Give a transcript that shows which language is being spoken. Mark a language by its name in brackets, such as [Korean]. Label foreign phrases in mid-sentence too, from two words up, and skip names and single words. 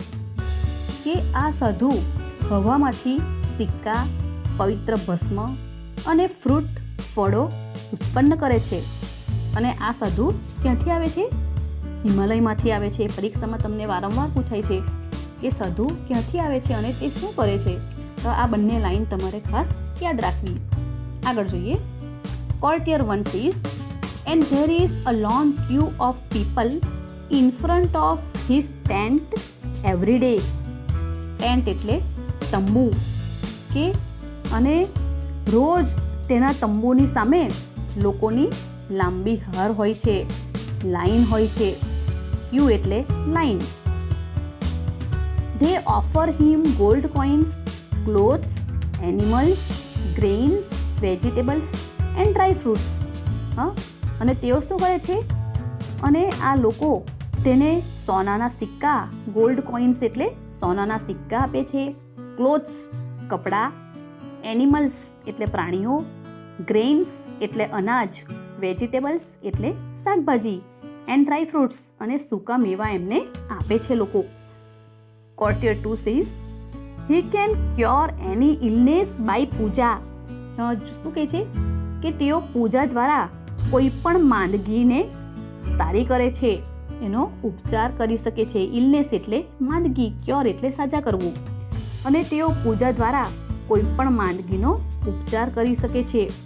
[Gujarati] કે આ સાધુ હવામાંથી સિક્કા, પવિત્ર ભસ્મ અને ફ્રૂટ, ફળો ઉત્પન્ન કરે છે. અને આ સાધુ ક્યાંથી આવે છે? હિમાલયમાંથી આવે છે. પરીક્ષામાં તમને વારંવાર પૂછાય છે કે સાધુ ક્યાંથી આવે છે અને તે શું કરે છે. તો આ બંને લાઈન તમારે ખાસ યાદ રાખવી. આગળ જોઈએ. [English] Courtier 1 says, and there is a long queue of people in front of his tent every day. [Gujarati] ટેન્ટ એટલે તંબુ. કે અને રોજ તેના તંબુની સામે લોકોની લાંબી હાર હોય છે, લાઈન હોય છે. ક્યુ એટલે લાઈન. [English] They offer him gold coins, clothes, animals, grains, vegetables and dry fruits. [Gujarati] અને તેઓ શું કરે છે? અને આ લોકો તેને સોનાના સિક્કા, [English] gold coins [Gujarati] એટલે સોનાના સિક્કા આપે છે, ક્લોથ્સ કપડાં, એનિમલ્સ એટલે પ્રાણીઓ, ગ્રેઇન્સ એટલે અનાજ, વેજીટેબલ્સ એટલે શાકભાજી, [English] and dry fruits [Gujarati] અને સૂકા મેવા એમને આપે છે લોકો. [English] Courtier 2 says, he can cure any illness by પૂજા. [Gujarati] શું કહે છે કે તેઓ પૂજા દ્વારા કોઈ પણ માંદગીને સારી કરે છે, એનો ઉપચાર કરી શકે છે. ઇલનેસ એટલે માંદગી, ક્યોર એટલે સાજા કરવું. અને તેઓ પૂજા દ્વારા કોઈ પણ માંદગીનો ઉપચાર કરી શકે છે.